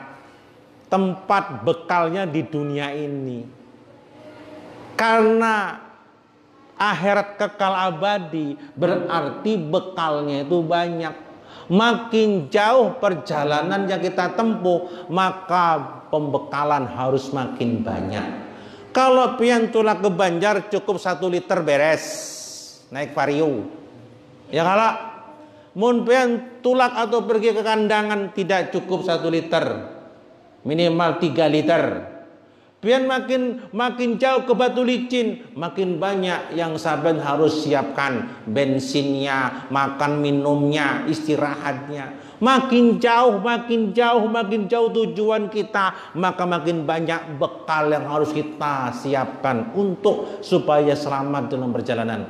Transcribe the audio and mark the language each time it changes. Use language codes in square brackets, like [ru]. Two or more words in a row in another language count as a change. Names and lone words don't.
[id] Tempat bekalnya di dunia ini. Karena akhirat kekal abadi, berarti bekalnya itu banyak. Makin jauh perjalanan yang kita tempuh, maka pembekalan harus makin banyak. [bjn] Kalau pian tulak ke Banjar cukup 1 liter beres naik vario. Ya kalau Mun pian tulak atau pergi ke kandangan tidak cukup 1 liter, minimal 3 liter. [id] Pian makin jauh ke Batu Licin, makin banyak yang saben harus siapkan bensinnya, makan minumnya, istirahatnya. Makin jauh tujuan kita, maka makin banyak bekal yang harus kita siapkan untuk supaya selamat dalam perjalanan.